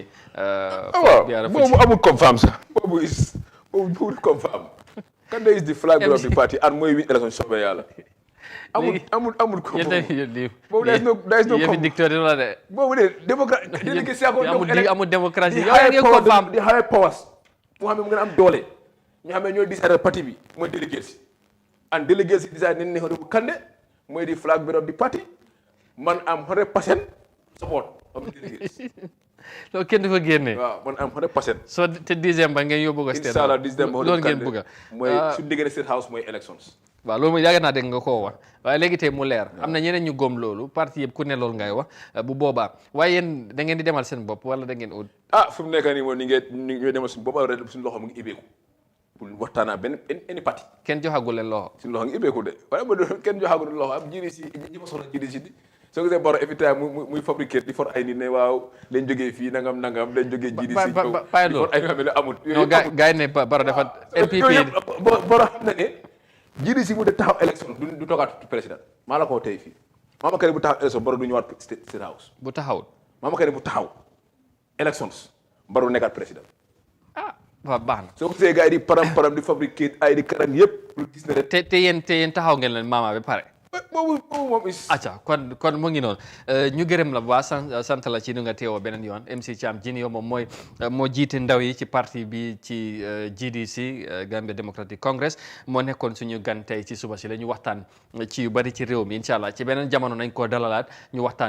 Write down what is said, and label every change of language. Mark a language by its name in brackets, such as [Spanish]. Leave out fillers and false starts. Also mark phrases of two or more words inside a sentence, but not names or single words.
[Wolof] waaw boobu amul confirm sax boobu confirm Kandeh [English] is the flag bearer of the party and [Wolof] mooy win élection soobee yàlla amul ko boobu [English] there is no [Wolof] yëfi dictature la de boobu de démocratie amul démocratie di [English] high powers [Wolof] moo xam ne mu gën a am doole ñu xam ne ñooy décider parti bi mooy délégués and délégués yi décider ne Honorable Kandeh mooy di [English] flag bearer of the party [Wolof] man am [English] 100% support of the [Wolof] délégués loolu kenn du ko génne waaw man am 100% so te décembre ngeen yóbbu ko state inshallah décembre loolu ngeen bëgg mooy suñu diggante state house mooy elections waaw loolu mooy yàgg naa dégg nga koo wax waaye léegi tey mu leer am na ñeneen ñu góom loolu parti yëpp ku ne loolu ngay wax bu boobaa waaye yéen da ngeen di demal seen bopp wala da ngeen ut fi mu nekk nii moom ni ngeen demal suñu bopp suñu loxo mu ngi ibbeeku pour waxtaanaa benn parti kenn joxagul leen loxo suñu loxo ngi ibbeeku de waaye ba kenn joxagul loxo am jiri si ñi ma soxla jiri si di soo gisee Barrow [English] every time [Wolof] muy fabriquer di for ay nit ne waaw leen jógee fii nangam lañ jógee jiri si pay loolu ay xam ne amul gars yi ne Barrow dafa NPP Barrow xam na ne jiri si mu de taxaw élection du toogaat président maa la ko tey fii Mama Kandeh bu taxaw élection Barrow du ñëwaat state house bu taxawut Mama Kandeh bu taxaw elections Barrow nekkaat président waaw baax na soo ko gisee gars yi di param di fabriquer ay di karang yëpp pour gis ne te yéen taxaw ngeen leen Mama ba pare boobu moom is acca kon mu ngi noonu ñu gërëm la bu baax sant la ci nu nga teewoo beneen yoon MC Cham Junior moom moo jiite ndaw yi ci parti bi ci GDC Gambia Democratic Congress moo nekkoon suñu gan tey ci suba si la ñu waxtaan ci yu bari ci réew mi incha allah ci beneen jamono nañ koo dalalaat ñu waxtaan